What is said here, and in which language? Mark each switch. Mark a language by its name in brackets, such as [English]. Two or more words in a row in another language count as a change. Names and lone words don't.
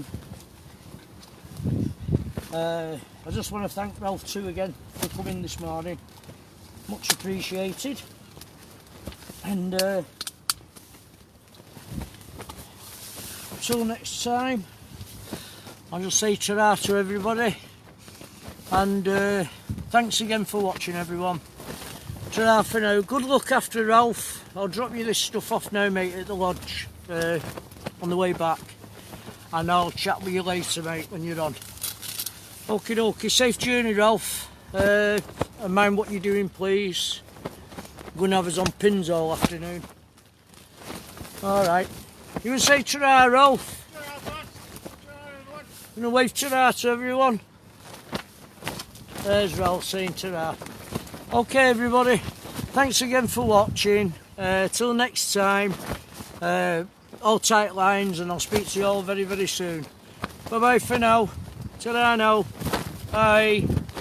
[English] I just want to thank Ralph too again for coming this morning. Much appreciated. And until next time, I'll just say ta-ra to everybody. And thanks again for watching, everyone. Ta-ra for now. Good luck after Ralph. I'll drop you this stuff off now, mate, at the lodge on the way back. And I'll chat with you later, mate, when you're on. Okie dokie. Safe journey, Ralph. And mind what you're doing, please. You're going to have us on pins all afternoon. Alright. You want to say ta-ra, Ralph? Ta-ra, bud. Ta-ra, everyone. You want to wave ta-ra to everyone? There's Ralph saying ta-ra. Okay, everybody. Thanks again for watching. Till next time. All tight lines, and I'll speak to you all very, very soon. Bye-bye for now. Ta-ra now. Bye.